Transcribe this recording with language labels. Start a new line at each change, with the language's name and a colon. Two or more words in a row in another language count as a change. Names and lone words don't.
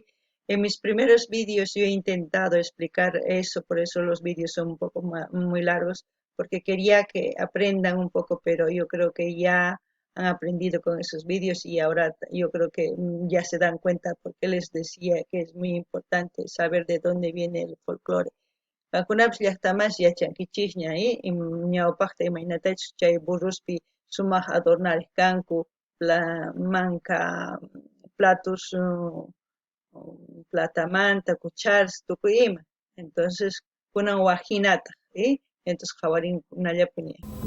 Spanish: En mis primeros vídeos yo he intentado explicar eso, por eso los vídeos son un poco muy largos, porque quería que aprendan un poco, pero yo creo que ya han aprendido con esos vídeos y ahora yo creo que ya se dan cuenta porque les decía que es muy importante saber de dónde viene el folclore.
Quechua: Kankuna llaqtamas yachankichikña ñawpaqta imaynatachus chay burruspi sumaq adornarisqanku manka platos platamanta, cucharas, tukuy ima. Entonces kunan wajinata, entonces qhawarinkunallapi ña.